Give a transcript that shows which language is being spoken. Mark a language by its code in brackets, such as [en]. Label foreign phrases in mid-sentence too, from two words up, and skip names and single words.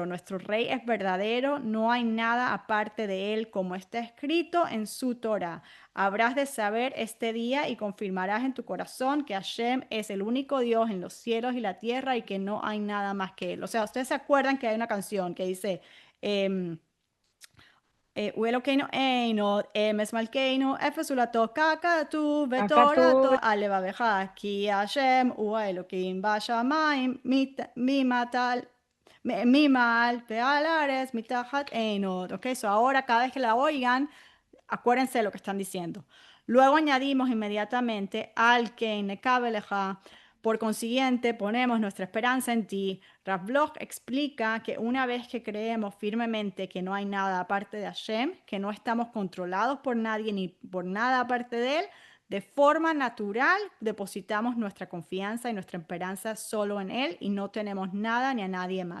[es] Nuestro Rey es verdadero, no hay nada aparte de Él, como está escrito en su Torah. Habrás de saber este día y confirmarás en tu corazón que Hashem es el único Dios en los cielos y la tierra y que no hay nada más que Él. O sea, ustedes se acuerdan que hay una canción que dice, [he] em, הוא אלוקינו אין עוד אמס מלכנו, אפס זולתו ככתוב [es] Acá [he] בתורתו [es] tú, [he] על לבבך, כי השם הוא האלוקים בשמיים, ממטל, ממעל ועל הארץ, מתחת אין עוד. [en] Ok, so [es] ahora cada vez que la oigan, acuérdense de lo que están diciendo. Luego añadimos inmediatamente [he] על כן נקוה לך. [es] Por consiguiente, ponemos nuestra esperanza en ti. Rav Bloch explica que una vez que creemos firmemente que no hay nada aparte de Hashem, que no estamos controlados por nadie ni por nada aparte de él, de forma natural depositamos nuestra confianza y nuestra esperanza solo en él y no tenemos nada ni a nadie más.